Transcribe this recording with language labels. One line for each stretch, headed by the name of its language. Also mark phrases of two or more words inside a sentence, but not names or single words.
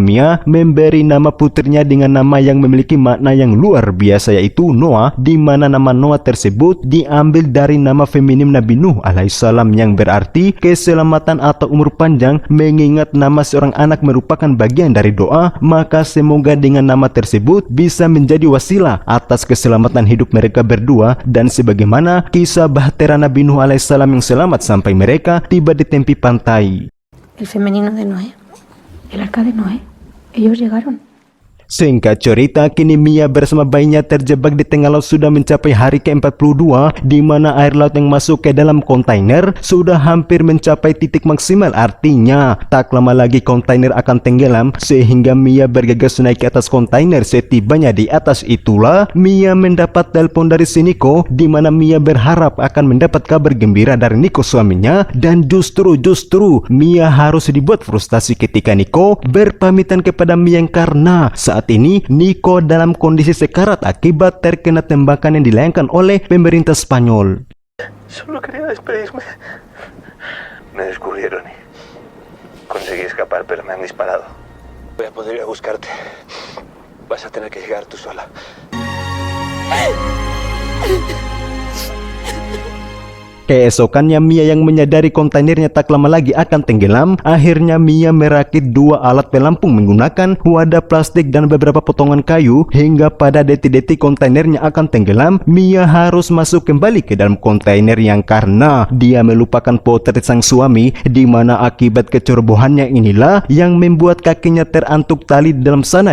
Indonesian: Mia memberi nama putrinya dengan nama yang memiliki makna yang luar biasa, yaitu Noah, di mana nama Noah tersebut diambil dari nama feminim Nabi Nuh alaihissalam yang berarti keselamatan atau umur panjang. Mengingat nama seorang anak merupakan bagian dari doa, maka semoga dengan nama tersebut bisa menjadi wasilah atas keselamatan hidup mereka berdua, dan sebagaimana kisah bahtera Nabi Nuh alaihissalam yang selamat sampai mereka tiba di tepi pantai.
Spanish: El femenino de Noé, el arca de Noé, ellos llegaron.
Indonesian: Singkat cerita, kini Mia bersama bayinya terjebak di tengah laut sudah mencapai hari ke-42, di mana air laut yang masuk ke dalam kontainer sudah hampir mencapai titik maksimal. Artinya, tak lama lagi kontainer akan tenggelam, sehingga Mia bergegas naik ke atas kontainer. Setibanya di atas itulah, Mia mendapat telepon dari si Nico, di mana Mia berharap akan mendapat kabar gembira dari Nico suaminya, dan justru Mia harus dibuat frustasi ketika Nico berpamitan kepada Mia karena saat ini Nico dalam kondisi sekarat akibat terkena tembakan yang dilayangkan oleh pemerintah Spanyol.
Spanish: Solo quería despedirme. Me descubrieron y conseguí escapar, pero me han disparado. Voy a poder ir a buscarte. Vas a tener que llegar tú sola.
Indonesian: Keesokannya, Mia yang menyadari kontainernya tak lama lagi akan tenggelam. Akhirnya Mia merakit dua alat pelampung menggunakan wadah plastik dan beberapa potongan kayu. Hingga pada detik-detik kontainernya akan tenggelam, Mia harus masuk kembali ke dalam kontainer yang karena dia melupakan potret sang suami, di mana akibat kecerobohannya inilah yang membuat kakinya terantuk tali di dalam sana.